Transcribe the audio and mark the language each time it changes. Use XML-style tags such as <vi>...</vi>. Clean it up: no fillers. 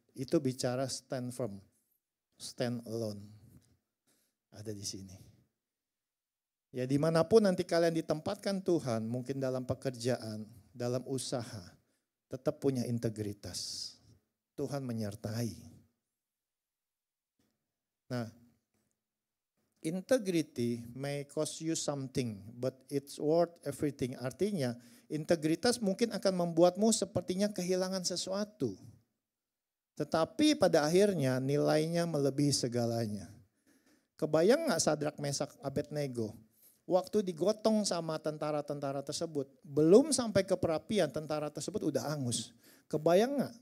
<id>Itu bicara</id> <en>stand firm, stand alone.</en> <id>Ada di sini. Ya, dimanapun nanti kalian ditempatkan Tuhan, mungkin dalam pekerjaan, dalam usaha, tetap punya integritas. Tuhan menyertai.</id> <en>Nah, integrity may cost you something, but it's worth everything.</en> <id>Artinya, Integritas mungkin akan membuatmu sepertinya kehilangan sesuatu. Tetapi pada akhirnya nilainya melebihi segalanya. Kebayang gak Sadrak, Mesak, Abednego? Waktu digotong sama tentara-tentara tersebut, belum sampai ke perapian, tentara tersebut udah angus. Kebayang gak?</id>